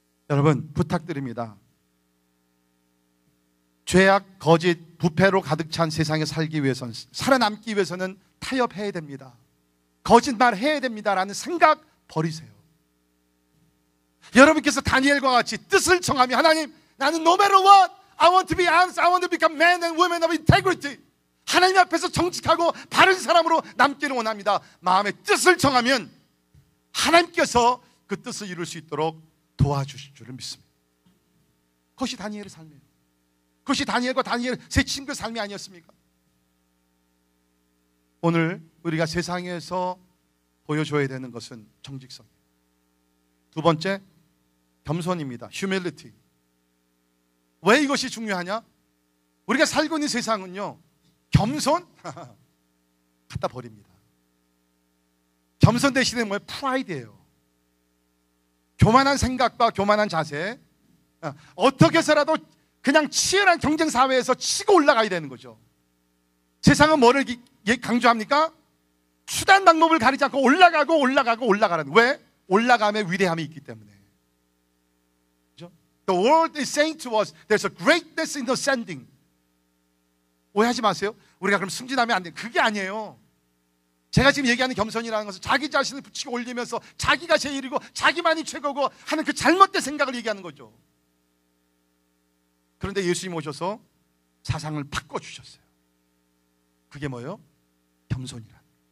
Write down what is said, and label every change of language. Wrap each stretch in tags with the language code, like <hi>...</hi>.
<ko>여러분 부탁드립니다. 죄악, 거짓, 부패로 가득 찬 세상에 살기 위해서는 살아남기 위해서는 타협해야 됩니다. 거짓말 해야 됩니다라는 생각 버리세요. 여러분께서 다니엘과 같이 뜻을 정하며 하나님 나는</ko> <en>no matter what I want to be honest, I want to become men and women of integrity.</en> <ko>하나님 앞에서 정직하고 바른 사람으로 남기를 원합니다. 마음의 뜻을 정하면 하나님께서 그 뜻을 이룰 수 있도록 도와주실 줄을 믿습니다. 그것이 다니엘의 삶이에요. 그것이 다니엘과 다니엘 세 친구의 삶이 아니었습니까? 오늘 우리가 세상에서 보여줘야 되는 것은 정직성이에요. 두 번째, 겸손입니다. humility. 왜 이것이 중요하냐? 우리가 살고 있는 세상은요 겸손? 갖다 버립니다. 겸손 대신에 뭐예요? 프라이드예요. 교만한 생각과 교만한 자세. 어떻게 해서라도 그냥 치열한 경쟁 사회에서 치고 올라가야 되는 거죠. 세상은 뭐를 강조합니까? 수단 방법을 가리지 않고 올라가라는. 왜? 올라감의 위대함이 있기 때문에. 그렇죠?</ko> <en>The world is saying to us there's a greatness in ascending.</en> <ko>오해하지 마세요. 우리가 그럼 승진하면 안 돼. 그게 아니에요. 제가 지금 얘기하는 겸손이라는 것은 자기 자신을 붙이고 올리면서 자기가 제일이고 자기만이 최고고 하는 그 잘못된 생각을 얘기하는 거죠. 그런데 예수님 오셔서 사상을 바꿔주셨어요. 그게 뭐예요? 겸손이란.</ko>